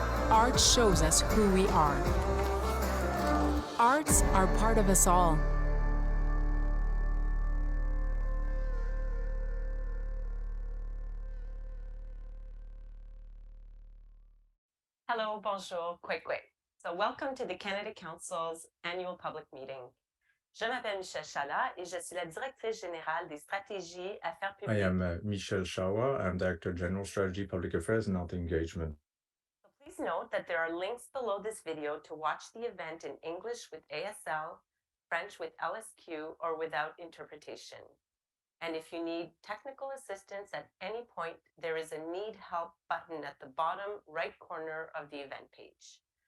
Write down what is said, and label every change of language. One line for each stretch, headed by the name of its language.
English: Art shows us who we are. Arts are part of us all. Hello, bonjour, kwekwe. So welcome to the Canada Council's annual public meeting.
French: Je m'appelle Michelle Chala et je suis la directrice générale des stratégies affaires
English: I
French: publiques.
English: am Michel Shawa. I'm Director General Strategy, Public Affairs, and Health Engagement. So please note that there are links below this video to watch the event in English with ASL, French with LSQ, or without interpretation. And if you need technical assistance at any point, there is a Need Help button at the bottom right corner of the event page.